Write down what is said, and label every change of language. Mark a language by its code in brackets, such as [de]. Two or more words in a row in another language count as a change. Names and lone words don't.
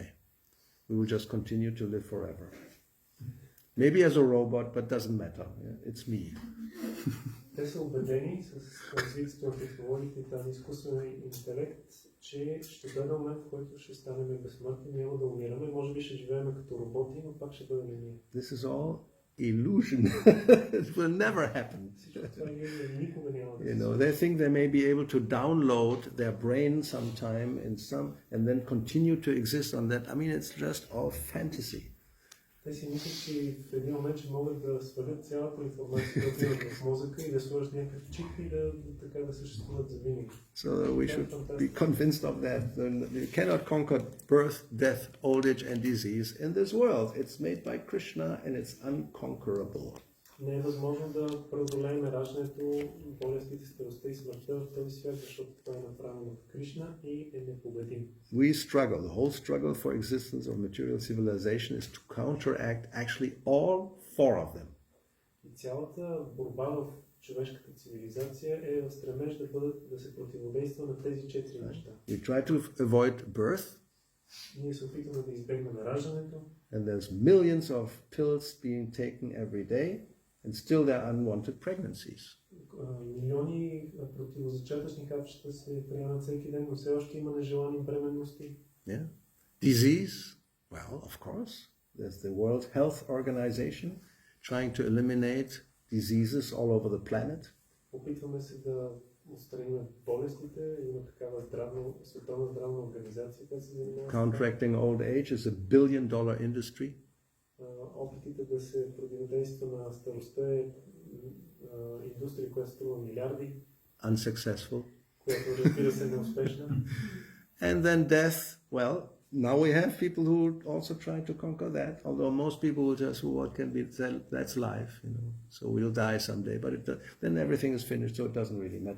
[en] We will just continue to live forever. Maybe as a robot, but doesn't matter. Yeah? It's me. [bg] Те са убедени с развитието на технологиите и тази изкуствен интелект, че ще дойде момент, в който ще станем безсмъртни, няма да умираме, може би ще живеем като роботи, но пак ще бъдем ние. [en] This is all illusion. It will never happen. They think they may be able to download their brain sometime and then continue to exist on that. It's just all fantasy. [bg] Те си мислят, че в един момент ще могат да свалят цялата информация, която имат в мозъка и да сложат някакъв чип и така да съществуват за винаги. [en] So we should be convinced of that. You cannot conquer birth, death, old age and disease in this world. It's made by Krishna and it's unconquerable. [bg] Не е възможно да преодолеем раждането, болестите, старостта и смъртта в този свят, защото това е направено от Кришна и е непобедим. [en] We struggle. The whole struggle for existence of material civilization is to counteract actually all four of them. [bg] И цялата борба в човешката цивилизация е в стремеж да се противодейства на тези четири неща. [en] We try to avoid birth. [bg] Ние се опитваме да избегнем раждането. [en] And there's millions of pills being taken every day. And still there are unwanted pregnancies. [bg] Милиони противозачатъчни капчета се приемат всеки ден, но все още има нежелани бременности. [en] Yeah. Disease, well, of course. There's the World Health Organization trying to eliminate diseases all over the planet. [bg] Опитваме се да отстраним болестите. Има такава световна здравна организация, която се занимава. [en] Counteracting old age is $1 billion industry. [bg] Опитите да се противодейства на старостта е индустрия, която струва милиарди. [en] Unsuccessful. [bg] Която разбира се неуспешна. [en] And then death, well, now we have people who also try to conquer that, although most people will just, what can be, that's life, so we'll die someday, but then everything is finished, so it doesn't really matter.